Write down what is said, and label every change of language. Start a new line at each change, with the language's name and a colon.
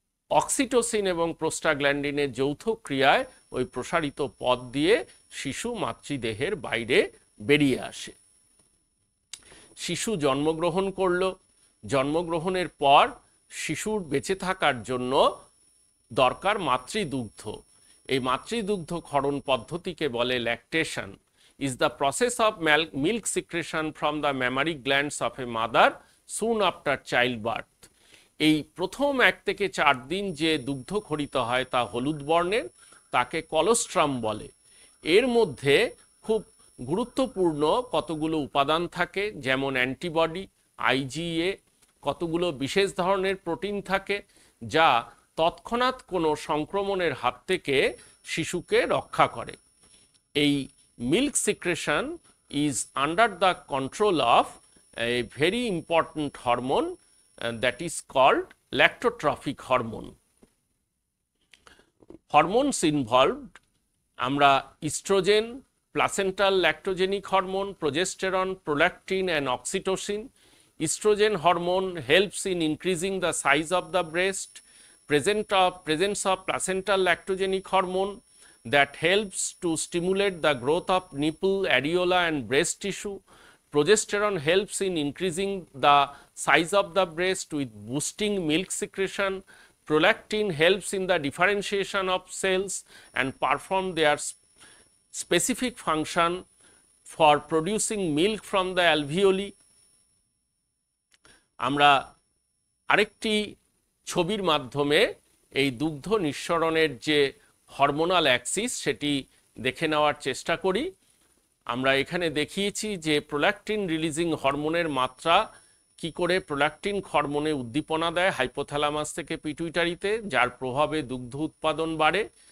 Bangla: Oxytocin এবং প্রোস্টাগ্ল্যান্ডিনের যৌথ ক্রিয়ায় ওই প্রসারিত পথ দিয়ে শিশু মাতৃদেহের বাইরে বেরিয়ে আসে। শিশু জন্মগ্রহণ করলো, জন্মগ্রহণের পর শিশুর বেঁচে থাকার জন্য দরকার মাতৃদুগ্ধ। এই মাতৃদুগ্ধ ক্ষরণ পদ্ধতিকে বলে lactation,
English: is the process of milk secretion from the mammary glands of a mother soon after childbirth।
Bangla: এই প্রথম 1 থেকে 4 দিন যে দুগ্ধ খরিত হয় তা হলুদ বর্ণের, তাকে কলোস্ট্রাম বলে। এর মধ্যে খুব গুরুত্বপূর্ণ কতগুলো উপাদান থাকে, যেমন অ্যান্টিবডি, আইজিএ, কতগুলো বিশেষ ধরনের প্রোটিন থাকে যা তৎক্ষণাৎ কোনো সংক্রমণের হাত থেকে শিশুকে রক্ষা করে।
English: এই milk secretion is under the control of a very important hormone that is called lactotrophic hormone. Hormones involved, আমরা estrogen, placental lactogenic hormone, progesterone, prolactin and oxytocin. Estrogen hormone helps in increasing the size of the breast. Presence of placental lactogenic hormone that helps to stimulate the growth of nipple, areola and breast tissue. Progesterone helps in increasing the size of the breast with boosting milk secretion. Prolactin helps in the differentiation of cells and perform their specific function for producing milk from the alveoli.
Bangla: আমরা আরেকটি ছবির মাধ্যমে এই দুগ্ধ নিঃসরণের যে hormonal Axis সেটি দেখে নেওয়ার চেষ্টা করি। আমরা এখানে দেখিয়েছি যে প্রোল্যাকটিন রিলিজিং হরমোনের মাত্রা কি করে প্রোল্যাকটিন হরমোনে উদ্দীপনা দেয় হাইপোথ্যালামাস থেকে পিটুইটারিতে, যার প্রভাবে দুগ্ধ উৎপাদন বাড়ে।